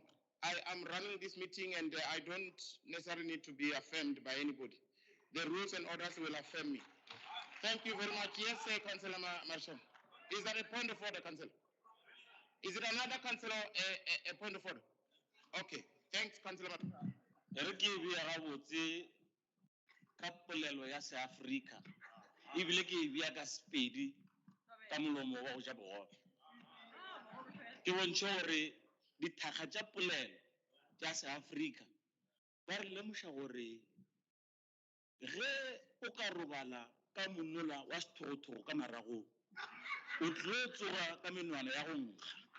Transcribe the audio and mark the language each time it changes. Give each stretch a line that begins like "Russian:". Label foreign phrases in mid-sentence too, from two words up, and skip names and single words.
English: I am running this meeting and I don't necessarily need to be affirmed by anybody. The rules and orders will affirm me. Thank you very much. Yes, Councillor Marshall. Is that a point of order, Councillor? Is it another Councillor a point of order? Okay. Thanks, Councillor Marshall.
Northern Sotho: Kapolelo ya se Africa ibile ke bia ka Sepedi ka molomo wa go ja bogobe ke bontse gore dithaga tša polelo tša se Africa ba re lemoša gore ge o ka robala ka monola wa sethogothogo ka maragong o tlo tsoga ka menwana ya go nkga